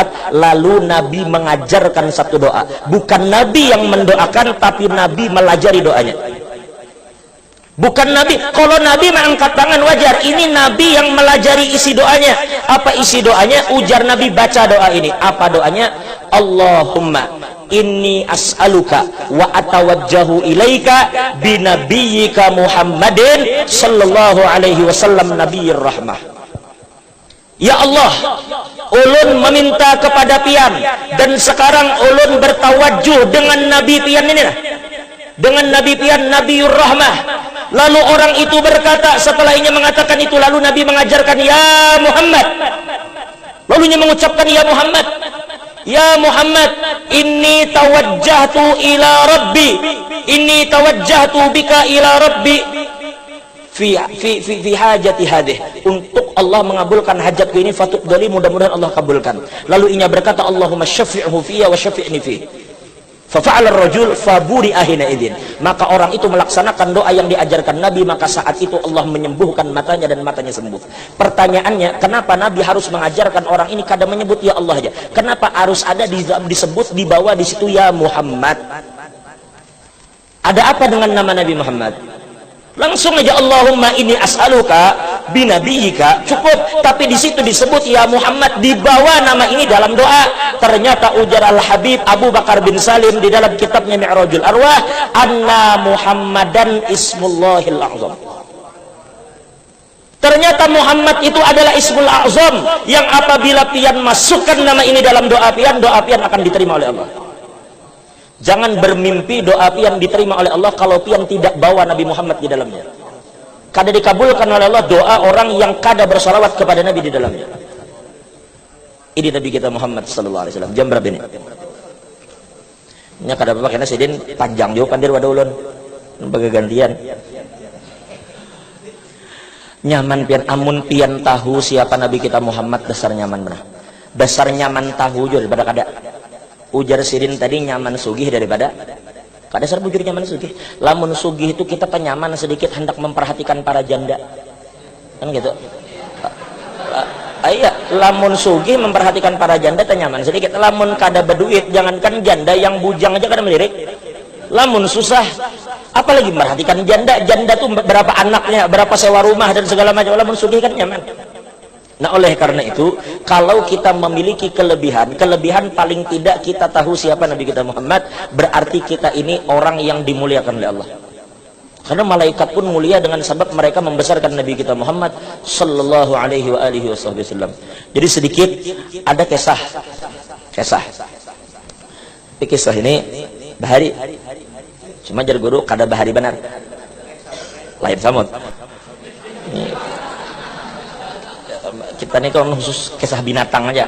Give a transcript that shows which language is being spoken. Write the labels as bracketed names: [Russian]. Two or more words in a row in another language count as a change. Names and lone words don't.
[Indonesian] Lalu Nabi mengajarkan satu doa. Bukan Nabi yang mendoakan, tapi Nabi melajari doanya. Bukan Nabi, kalau Nabi mengangkat tangan wajar, ini Nabi yang melajari isi doanya. Apa isi doanya? Ujar Nabi, baca doa ini. Apa doanya? [Arabic] اللهم إني أسألك وأتوجه إليك بنبيك محمد صلى الله عليه وسلم نبي الرحمة. يا الله, [Banjar] ulun meminta kepada pian, dan sekarang ulun bertawajuh dengan Nabi pian ini, dengan Nabi pian [Arabic] نبي الرحمة. [Indonesian] Lalu orang itu berkata, setelah ini mengatakan itu, lalu Nabi mengajarkan, ya Muhammad. Lalu ia mengucapkan, ya Muhammad, ya Muhammad, [Arabic] إني توجهت إلى ربي، إني توجهت بك إلى ربي في حاجتي هذه, [Indonesian] untuk Allah mengabulkan hajatku ini, [Arabic] fatubdali, [Indonesian] mudah-mudahan Allah kabulkan. [Banjar] Lalu inya berkata, [Arabic] اللهم شفعه في وشفعني في. ففعل الرجل فبرئ حينئذ, [Indonesian] maka orang itu melaksanakan doa yang diajarkan Nabi, maka saat itu Allah menyembuhkan matanya dan matanya sembuh. Pertanyaannya, kenapa Nabi harus mengajarkan orang ini kada menyebut [Arabic] يا الله [Indonesian] aja? Kenapa harus ada disebut di bawah di situ ya Muhammad? Ada apa dengan nama Nabi Muhammad? Langsung aja [Arabic] اللهم إني أسألك بنبيك, [Indonesian] cukup. Tapi di situ disebut ya Muhammad, dibawa nama ini dalam doa. Ternyata ujar Al-Habib Abu Bakar bin Salim di dalam kitabnya Mi'rajul Arwah, [Arabic] أن محمدا اسم الله الأعظم. [Indonesian] Ternyata Muhammad itu adalah [Arabic] اسم الأعظم, [Indonesian] yang apabila pian masukkan nama ini dalam doa pian akan diterima oleh Allah. Jangan bermimpi doa pian diterima oleh Allah kalau pian tidak bawa Nabi Muhammad di dalamnya. Kada dikabulkan oleh Allah doa orang yang kada bersalawat kepada Nabi di dalamnya. Ini Nabi kita Muhammad [Arabic] صلى الله عليه وسلم. [Indonesian] Jam berapa ini? [Banjar] Nya kada apa-apa, karena sidin panjang juga pandir wadah ulun. Bagi gantian. Nyaman pian, amun pian tahu siapa Nabi kita Muhammad, dasar nyaman benar. Dasar nyaman tahu juga daripada kada. Ujar sidin tadi, nyaman sugih daripada kada. Dasar bujur nyaman sugih. Lamun sugih itu kita penyaman sedikit, hendak memperhatikan para janda, kan gitu. Iya, lamun sugih memperhatikan para janda tenyaman sedikit. Lamun kada berduit, jangankan janda, yang bujang aja kada melirik. Lamun susah, apalagi memperhatikan janda. Janda tuh berapa anaknya, berapa sewa rumah dan segala macam. Lamun sugih kan nyaman. [Indonesian] Nah, oleh karena itu, kalau kita memiliki kelebihan paling tidak kita tahu siapa Nabi kita Muhammad, berarti kita ini orang yang dimuliakan oleh Allah. Karena malaikat pun mulia dengan sebab mereka membesarkan Nabi kita Muhammad [Arabic] صلى الله عليه وعلى آله وسلم. [Banjar] Jadi sedikit ada kisah. Tapi kisah ini bahari. Cuma jar guru kada bahari benar. Lain samut. Kita ini kan khusus kisah binatang aja.